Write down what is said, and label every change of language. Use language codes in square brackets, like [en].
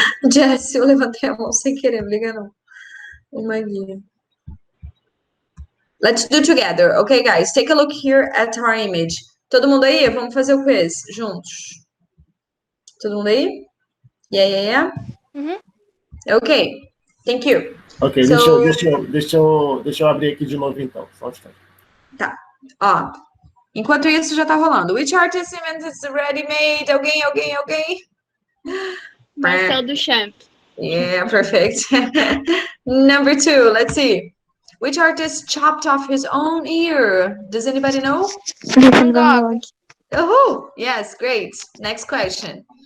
[pt] Jess, eu levantei a mão sem querer, não liga não. Imagina. [en] Let's do together. Okay, guys, take a look here at our image. [pt] Todo mundo aí? Vamos fazer o quiz juntos. Todo mundo aí? [en] Yeah. Okay, thank you. Ok, So, [pt] deixa eu abrir aqui de novo então. Só um instante. Tá. Ó, enquanto isso já tá rolando. [en] Which artist invented the ready-made? [pt] Alguém? [en] Marcel Duchamp. Yeah, perfect. Number 2, let's see. Which artist chopped off his own ear? Does anybody know? Van Gogh. Oh, yes, great. Next question.